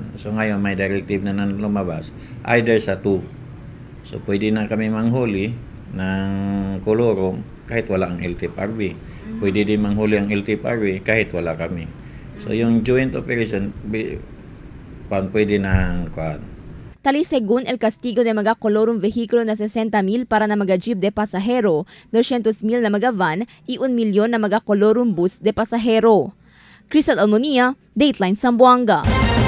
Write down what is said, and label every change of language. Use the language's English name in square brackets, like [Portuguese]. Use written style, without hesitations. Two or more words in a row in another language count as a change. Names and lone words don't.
[Filipino] So ngayon may directive na lumabas either sa two. So pwede na kami manghuli ng colorum kahit wala ang LTFRB. Pwede din manghuli ang LTFRB kahit wala kami. So yung [English] joint operation, [Filipino] pwede na [Chavacano] Tali según el castigo de mga colorum vehículo na 60,000 para na mga jeep de pasahero, 200,000 na mga van, y 1,000,000 na mga colorum bus de pasahero. Crystal Almonia, Dateline Zamboanga.